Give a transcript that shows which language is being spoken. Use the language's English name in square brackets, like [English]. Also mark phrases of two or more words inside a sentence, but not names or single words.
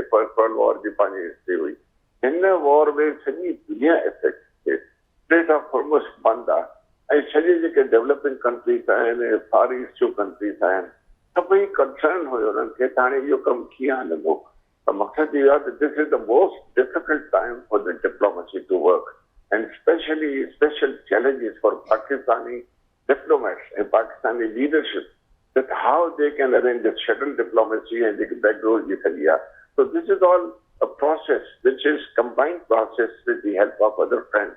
[Sindhi] फर्स्ट वर्ल्ड वॉर जी पंहिंजी हिस्ट्री हुई। हिन वॉर में सॼी दुनिया इफेक्ट थिए। स्ट्रेट ऑफ हॉर्मुज़ बंदि आहे ऐं सॼे जेके [English] developing countries [Sindhi] आहिनि, फार ईस्ट जूं कंट्रीज़ आहिनि, सभई कंसर्न हुयो उन्हनि खे त हाणे इहो कमु कीअं हलंदो। त मक़सदु इहो आहे त [English] this is the most difficult time for the diplomacy to work and especially special challenges for Pakistani diplomats and Pakistani leadership, that how they can arrange a shuttle diplomacy and the backdoor Italia. So this is all a process which is combined process with the help of other friends.